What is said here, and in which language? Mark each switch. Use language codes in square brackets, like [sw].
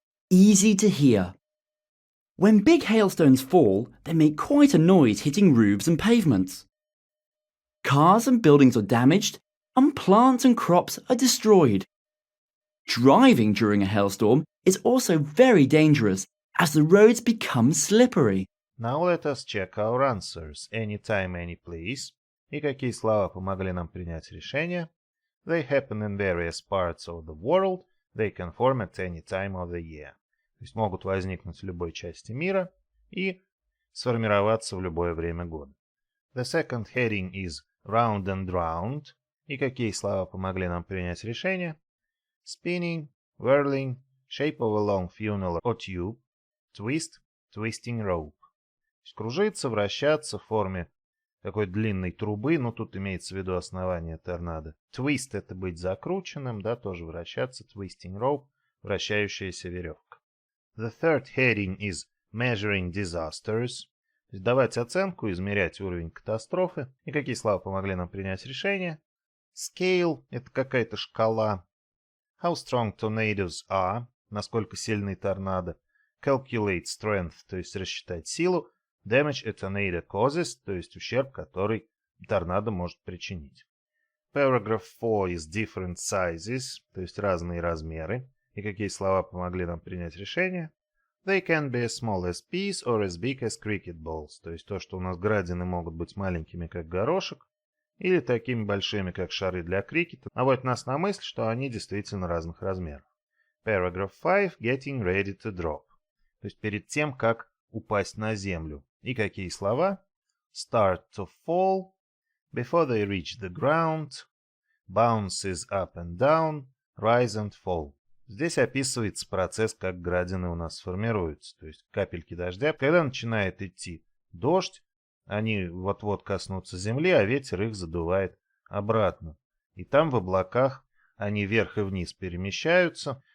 [en] Easy to hear. When big hailstones fall, they make quite a noise hitting roofs and pavements. Cars and buildings are damaged, and plants and crops are destroyed. Driving during a hailstorm is also very dangerous as the roads become slippery. Now let us check our answers. Anytime, any place. [ru] И какие слова помогли нам принять решение? [en] They happen in various parts of the world. They can form at any time of the year. [ru] То есть могут возникнуть в любой части мира и сформироваться в любое время года. [en] The second heading is round and round. [ru] И какие слова помогли нам принять решение? [en] Spinning, whirling, shape of a long funnel or tube, twist, twisting rope. [ru] То есть кружиться, вращаться в форме такой длинной трубы, но тут имеется в виду основание торнадо. Twist — это быть закрученным, да, тоже вращаться. [en] Twisting rope [ru] — вращающаяся веревка. [en] The third heading is measuring disasters. [ru] То есть давать оценку, измерять уровень катастрофы. И какие слова помогли нам принять решение? Scale — это какая-то шкала. [en] How strong tornadoes are, [ru] насколько сильный торнадо. [en] Calculate strength, [ru] то есть рассчитать силу. [en] Damage a tornado causes, [ru] то есть ущерб, который торнадо может причинить. [en] Paragraph 4 is different sizes, [ru] то есть разные размеры. И какие слова помогли нам принять решение? [en] They can be as small as peas or as big as cricket balls, [ru] то есть то, что у нас градины могут быть маленькими, как горошек, или такими большими, как шары для крикета, наводит нас на мысль, что они действительно разных размеров. [en] Paragraph 5, getting ready to drop. [ru] То есть перед тем, как упасть на землю. И какие слова? [en] Start to fall, before they reach the ground, bounces up and down, rise and fall. [ru] Здесь описывается процесс, как градины у нас формируются. То есть капельки дождя. Когда начинает идти дождь, они вот-вот коснутся земли, а ветер их задувает обратно. И там в облаках они вверх и вниз перемещаются.